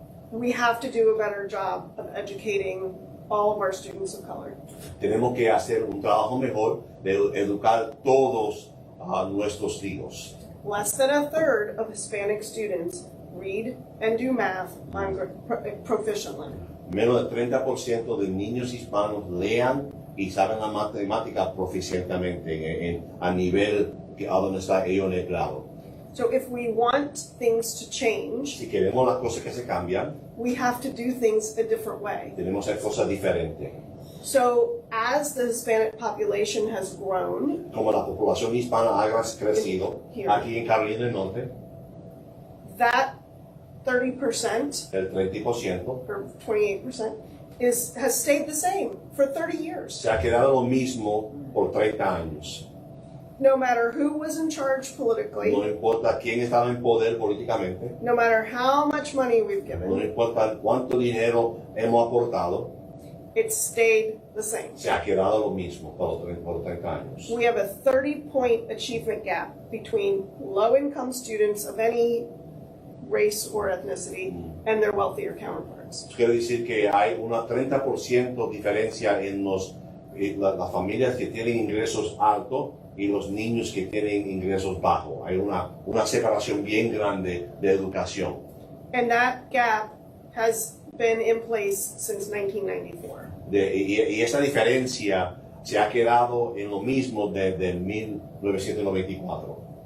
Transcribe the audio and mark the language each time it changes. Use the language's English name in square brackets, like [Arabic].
[English] We have to do a better job of educating all of our students of color. [Spanish] Tenemos que hacer un trabajo mejor de educar todos nuestros hijos. [English] Less than a third of Hispanic students read and do math proficiently. [Spanish] Menos del 30% de niños hispanos lean y saben la matemática proficientemente a nivel a donde está ellos en el grado. [English] So if we want things to change, [Spanish] Si queremos las cosas que se cambian, [English] we have to do things a different way. [Spanish] tenemos que hacer cosas diferentes. [English] So as the Hispanic population has grown, [Spanish] Como la población hispana ha crecido aquí en Carolina del Norte, [English] that 30% [Spanish] el 30% [English] or 28% has stayed the same for 30 years. [Spanish] se ha quedado lo mismo por 30 años. [English] No matter who was in charge politically, [Spanish] No importa quién estaba en poder políticamente, [English] no matter how much money we've [Spanish] no [English] given, [Spanish] importa cuánto dinero hemos aportado, [English] it stayed the same. [Spanish] se ha quedado lo mismo por 30 años. [English] We have a 30-point achievement gap between low-income students of any race or ethnicity and their wealthier counterparts. [Spanish] Quiere decir que hay una 30% diferencia en las familias que tienen ingresos altos y los niños que tienen ingresos bajos. Hay una separación bien grande de educación. [English] And that gap has been in place since 1994. [Spanish] Y esa diferencia se ha quedado en lo mismo desde 1994.